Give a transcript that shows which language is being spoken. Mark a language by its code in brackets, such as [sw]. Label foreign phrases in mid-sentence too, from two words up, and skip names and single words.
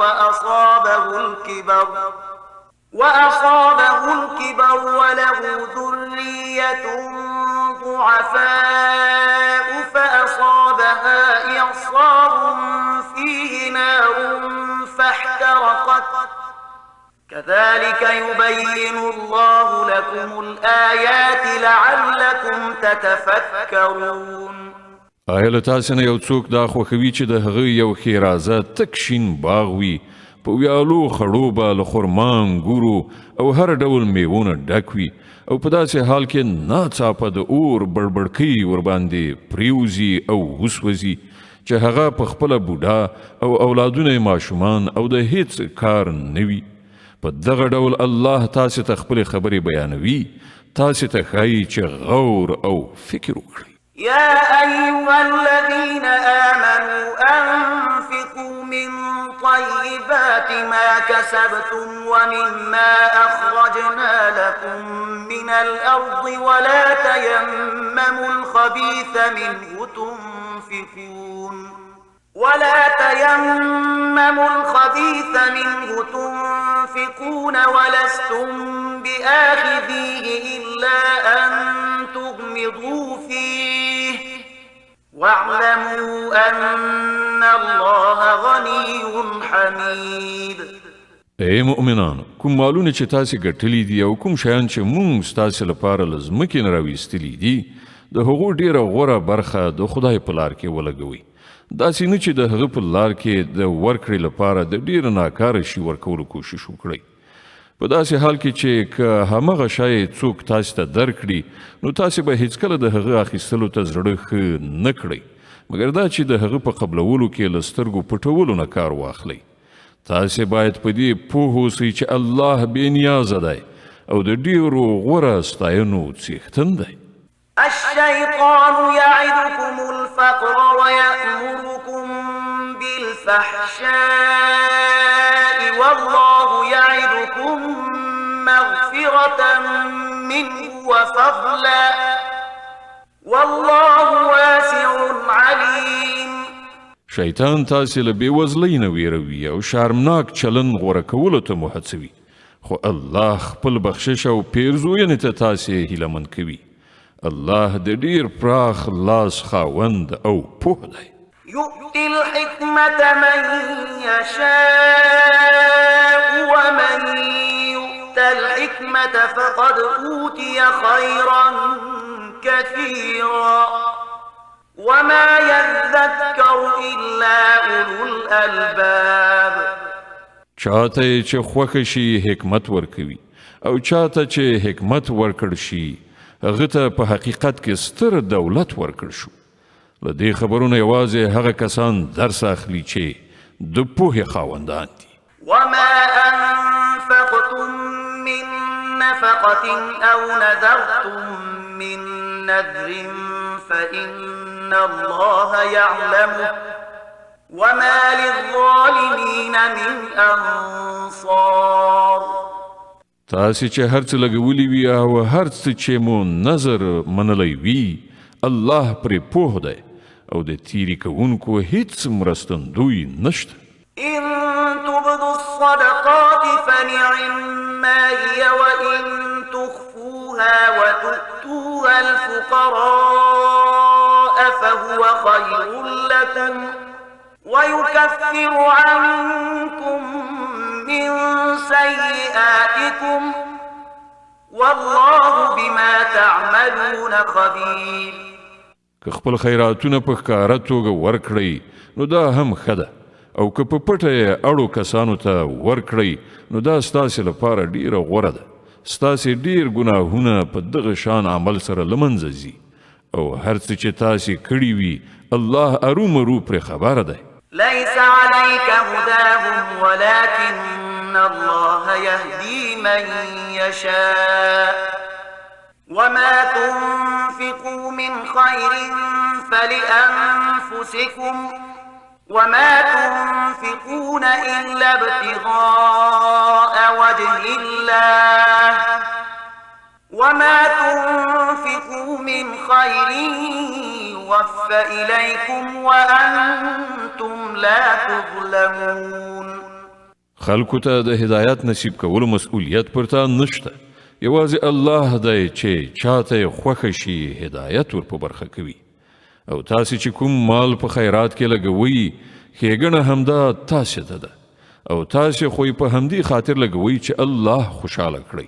[ar] وأصابه الكبر وله ذرية ضعفاء فأصابها إعصار فيه نار فاحترقت كذلك يبين الله لكم الآيات لعلكم تتفكرون. [ps] آیا له تاسې نه یو څوک دا خوښوي چې د هغه یو ښېرازه تک شین باغ وي په ویالو خړو به له خرما انګورو او هر ډول میوونه ډک وي او په داسې حال کې ناڅاپه د اور بړبړکۍ ورباندې پریوزي او وسوځي چې هغه په خپله بوډا او اولادونه ماشومان او د هیڅ کار نه وي. په دغه ډول الله تاسې ته خپلې خبرې بیانوي تاسې ته ښایي چې غور او فکر وکړئ. [ar] يا أيها الذين آمنوا أنفقوا من طيبات ما كسبتم ومما أخرجنا لكم من الأرض ولا تيمموا الخبيث منه تنفقون ولستم بآخذيه إلا أن تغمضوا فيه واعلموا أن الله غني حميد. [ps] ای مؤمنانو، کوم مالونه چې تاسې ګټلي دي او کوم شیان چې مونږ ستاسې لپاره له ځمکې نه راویستلي دي د هغو ډیره غوره برخه د خدای په لار کې ولګوئ. داسې نه چې د هغه په لار کې د ورکړې لپاره د ډیره ناکاره شي ورکولو کوشش وکړئ. په داسې حال کې چې که همغه شی څوک تاسې ته درکړي نو تاسې به هیڅکله د هغه اخیستلو ته زړه ښه نه کړئ مګر دا چې د هغه په قبلولو کې له سترګو پټولو نه کار واخلئ. تاسې باید په دې پوه اوسئ چې الله بې نیازه دی او د ډیرو غوره ستاینو څښتن دی. [ar] الشيطان يعدكم الفقر ويأمركم بالفحشاء والله يعدكم مغفرة منه وفضلا والله واسع عليم. [ps] شیطان تاسې له بېوزلۍ نه ویروي او شرمناک چلن غوره کولو ته مو هڅوي خو الله خپل بخشش او پیرزوینې ته تاسې هیلهمند کوي. الله د ډیر پراخ لاس خاوند او پوه دی. [ar] يؤتي الحكمة من يشاء ومن يؤت الحكمة فقد أوتي خيرا كثيرا وما يذكر إلا أولو الألباب. [ps] چاته چې خوښه شي حکمت ورکوي او چاته چې حکمت ورکړ شي هغه ته په حقیقت کې ستر دولت ورکړ شو. له دې خبرونه یوازې هغه کسان درس اخلي چې د پوهې خاوندان دي. [ar] وما أنفقتم من نفقة أو نذرتم من نذر فإن الله يعلمه وما للظالمين من أنصار. [ps] تاسې چې هر څه لګولي وي او هر څه چې مو نظر منلی وي الله پرې پوه دی او د تیری کوونکو هیڅ مرستندوی نشته. [ar] إن تبدوا الصدقات فنعما هي وإن تخفوها وتؤتوها الفقراء فهو خير لكم ويكفر عنكم من سيئاتكم والله بما تعملون خبير. [ps] که خپل خیراتونه په ښکاره توګه ورکړئ نو دا هم ښه ده او که په پټه یې اړو کسانو ته ورکړئ نو دا ستاسې لپاره ډیره غوره ده. ستاسې ډیر ګناهونه په دغه شان عمل سره له منځه ځي او هر څه چې تاسې کړي وي الله ارومرو پرې خبره دی. [ar] ليس عليك هداهم ولكن الله يهدي من يشاء وما تنفقوا من خير فلأنفسكم وما تنفقون إلا ابتغاء وجه الله وما تنفقوا من خير يوفى إليكم وأنتم لا تظلمون. [ps] خلکو ته د هدایت نصیب کولو مسؤلیت پر تا نشته. یوازې الله دی چې چاته یې خوښه شي هدایت ور په برخه کوي او تاسې چې کوم مال په خیرات کې لګوئ ښېګڼه همدا تاسې ته ده او تاسې خو یې په همدې خاطر لګوئ چې الله خوشحاله کړئ.